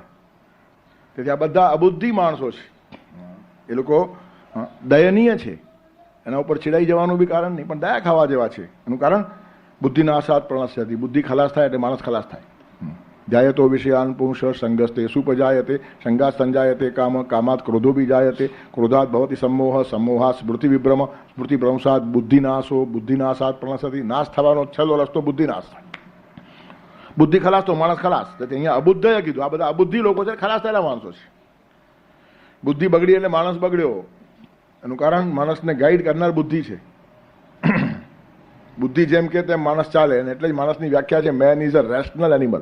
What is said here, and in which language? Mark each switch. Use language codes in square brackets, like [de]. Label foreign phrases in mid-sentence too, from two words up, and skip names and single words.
[gu] તેથી આ બધા અબુદ્ધિ માણસો છે, એ લોકો દયનીય છે. એના ઉપર ચીડાઈ જવાનું બી કારણ નહીં, પણ દયા ખાવા જેવા છે. એનું કારણ બુદ્ધિના આશાત પ્રણસ્યથી, બુદ્ધિ ખલાસ થાય એટલે માણસ ખલાસ થાય. [sa] जायतो विषयान पुंस संगस्ते सुपजायते संगात संजायते काम कामात क्रोधोपी जायते क्रोधात भवति सम्मोह सम्मोहात स्मृति विभ्रम स्मृति भ्रंशात बुद्धिनाशो बुद्धिनाशात प्रणसति [gu] નાશ થવાનો છેલ્લો રસ્તો બુદ્ધિનાશ. બુદ્ધિ ખલાસ તો માણસ ખલાસ. અહીંયા અબુદ્ધએ કીધું. આ બધા અબુદ્ધિ લોકો છે, ખલાસ થયેલા માણસો છે. બુદ્ધિ બગડી એટલે માણસ બગડ્યો. એનું કારણ માણસને ગાઈડ કરનાર બુદ્ધિ છે. બુદ્ધિ જેમ કે તેમ માણસ ચાલે, અને એટલે જ માણસની વ્યાખ્યા છે [en] man is a rational animal.